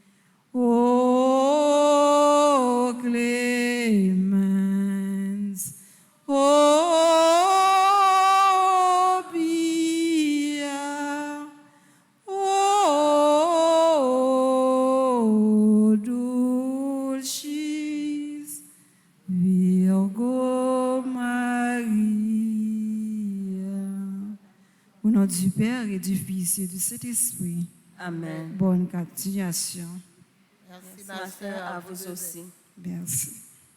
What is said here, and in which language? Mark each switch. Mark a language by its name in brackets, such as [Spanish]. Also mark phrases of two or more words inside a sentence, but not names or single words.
[Latin] O clemens, o pia, o dulcis Virgo Maria. [French] Au nom du Père et du Fils et du Saint-Esprit. Amen. Bonne continuation. Merci, Ma sœur, à vous aussi. Merci.